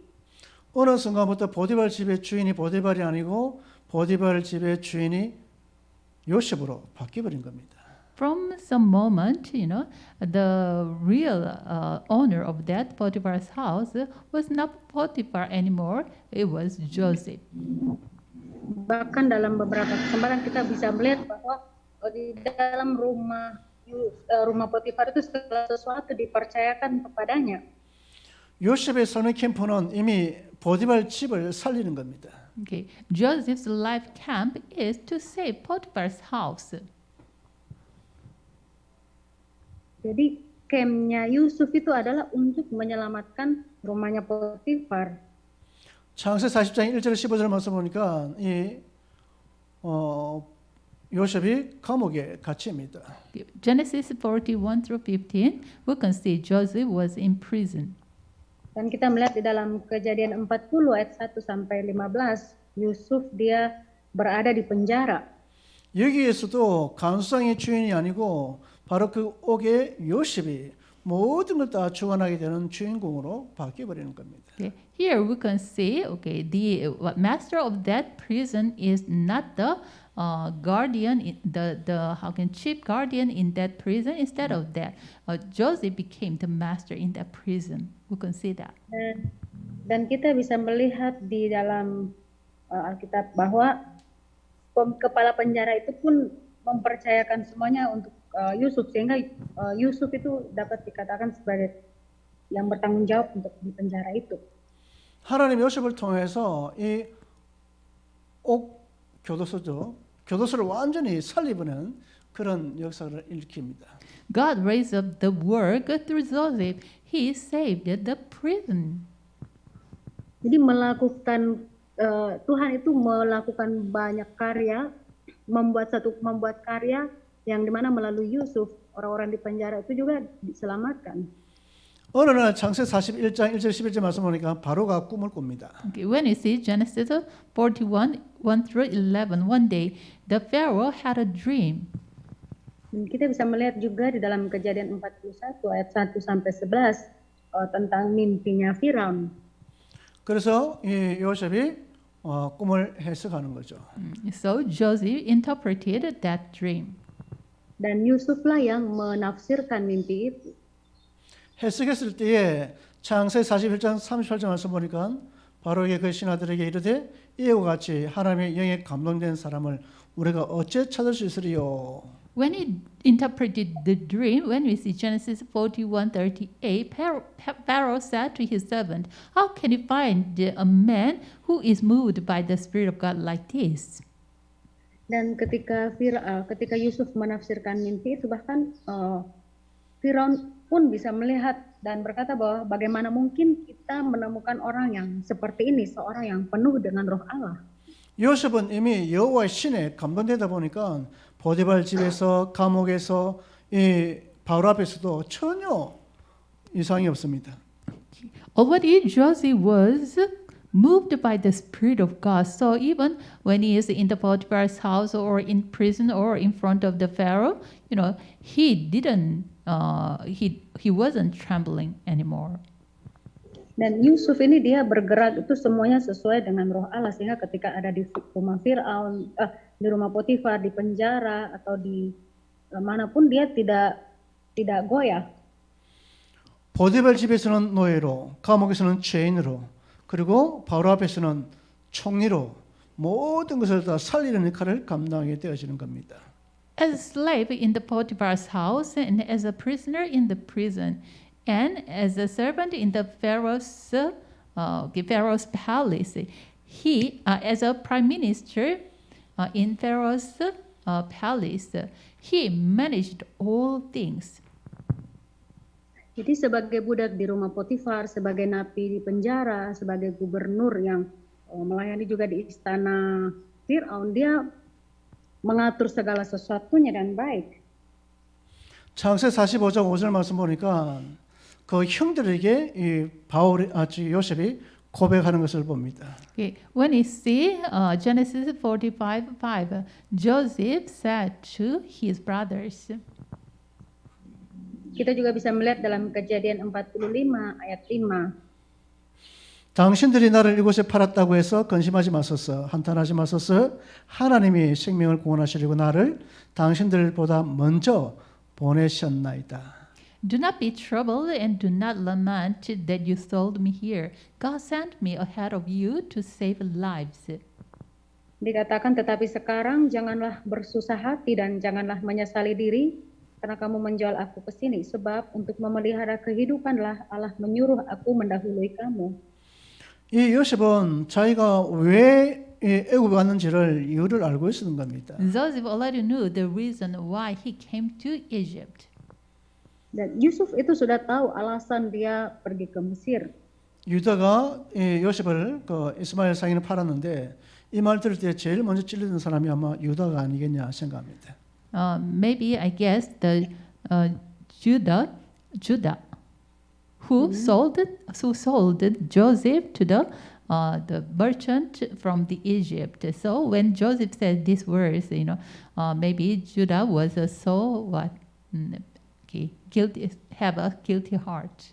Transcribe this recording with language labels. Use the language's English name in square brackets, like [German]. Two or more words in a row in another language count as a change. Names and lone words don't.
[Korean] 어느 순간부터 보디발 집의 주인이 보디발이 아니고 보디발 집의 주인이 요셉으로 바뀌어버린 겁니다. [English] From some moment, the real owner of that Potiphar's house was not Potiphar anymore. It was Joseph. [Indonesian] Bahkan dalam beberapa kesempatan kita bisa melihat bahwa di dalam rumah Potifar itu segala sesuatu dipercayakan kepadanya. [Korean] 요셉의 삶의 캠프는 이미 보디발 집을 살리는 겁니다. [English] Okay, Joseph's life camp is to save Potiphar's house. [Indonesian] Jadi campnya Yusuf itu adalah untuk menyelamatkan rumahnya Potifar. [Korean] 창세 40장 1절 15절 말씀 보니까 요셉이 감옥에 갇힙니다. [English] Genesis 41 through 15, we can see Joseph was in prison. [Indonesian] Dan kita melihat di dalam Kejadian 40 ayat 1 sampai 15, Yusuf dia berada di penjara. [Korean] 여기에서도 간수장의 주인이 아니고 바로 그 옥의 요셉이 모든 걸 다 주관하게 되는 주인공으로 바뀌어 버리는 겁니다. [English] Okay. Here we can see, the master of that prison is not the guardian, chief guardian in that prison. Instead of that, Joseph became the master in that prison. We can see that. [Indonesian] Dan kita bisa melihat di dalam Alkitab bahwa kepala penjara itu pun mempercayakan semuanya untuk Yusuf, sehingga Yusuf itu dapat dikatakan sebagai yang bertanggung jawab untuk di penjara itu. [Korean] 하나님 요셉을 통해서 이 옥 교도소를 완전히 살리버리는 그런 역사를 일으킵니다. [English] God raised up the work through Joseph. He saved the prison. [Indonesian] Jadi Tuhan itu melakukan banyak karya, membuat karya yang dimana melalui Yusuf orang-orang di penjara itu juga diselamatkan. [Korean] 어느 날 창세 41장 1절 11절 말씀 보니까 바로가 꿈을 꿉니다. [English] Okay, when you see Genesis 41, 1 through 11, one day the Pharaoh had a dream. [Indonesian] Dan kita bisa melihat juga di dalam Kejadian 41 ayat 1 sampai 11 tentang mimpinya Firaun. [Korean] 그래서 이 요셉이 꿈을 해석하는 거죠. [English] So Joseph interpreted that dream. [Indonesian] Dan Yusuflah yang menafsirkan mimpi itu. [Korean] 해석했을 때에 창세 41장 38절 말씀 보니까 바로에게 그 신하들에게 이르되 이와 같이 하나님의 영에 감동된 사람을 우리가 어째 찾을 수 있으리요. [English] When he interpreted the dream, when we see Genesis 41:38, Pharaoh said to his servant, "How can you find a man who is moved by the Spirit of God like this?" [Indonesian] Dan ketika Yusuf menafsirkan mimpi itu, bahkan Firaun pun bisa melihat dan berkata bahwa bagaimana mungkin kita menemukan orang yang seperti ini, seorang yang penuh dengan roh Allah. [Korean] 요셉은 이미 여호와의 신에 감동되다 보니까 보디발 집에서 감옥에서 이 바로 앞에서도 전혀 이상이 없습니다. [English] Already Joseph was moved by the Spirit of God. So even when he is in the Potiphar's house or in prison or in front of the Pharaoh, he didn't. He wasn't trembling anymore. [Indonesian] Dan Yusuf ini dia bergerak itu semuanya sesuai dengan roh Allah, sehingga ketika ada di rumah Firaun, di rumah Potifar, di penjara atau di manapun dia tidak goyah. [Korean] 보디발 집에서는 노예로, 감옥에서는 죄인으로, 그리고 바로 앞에서는 총리로 모든 것을 다 살리는 역할을 감당하게 되어지는 겁니다. [English] As a slave in the Potiphar's house and as a prisoner in the prison and as a servant in the Pharaoh's palace, he, as a prime minister in Pharaoh's palace, he managed all things. [Indonesian] Jadi sebagai budak di rumah Potifar, sebagai napi di penjara, sebagai gubernur yang melayani juga di istana Firaun, dia mengatur segala sesuatunya dan baik. [Korean] 창세 45장 5절 말씀 보니까 그 형들에게 이 요셉이 고백하는 것을 봅니다. [English] Okay. When you see Genesis 45:5, Joseph said to his brothers. [Indonesian] Kita juga bisa melihat dalam Kejadian 45 ayat 5. [Korean] 당신들이 나를 이곳에 팔았다고 해서 근심하지 마소서, 한탄하지 마소서. 하나님이 생명을 구원하시려고 나를 당신들보다 먼저 보내셨나이다. [English] Do not be troubled and do not lament that you sold me here. God sent me ahead of you to save lives. [Indonesian] Dikatakan, tetapi sekarang janganlah bersusah hati dan janganlah menyesali diri karena kamu menjual aku ke sini, sebab untuk memelihara kehidupanlah Allah menyuruh aku mendahului kamu. [Korean] 이 요셉은 자기가 왜 애굽에 왔는지를 이유를 알고 있었던 겁니다. [English] Joseph already knew the reason why he came to Egypt. [Indonesian] Dan Yusuf itu sudah tahu alasan dia pergi ke Mesir. [Korean] 유다가 요셉을 이스마엘 상인을 팔았는데 이 말 들을 때 제일 먼저 찔리던 사람이 아마 유다가 아니겠냐 생각합니다. [English] Maybe I guess the Judah who sold Joseph to the merchant from the Egypt. So when Joseph said these words, maybe Judah was guilty, have a guilty heart.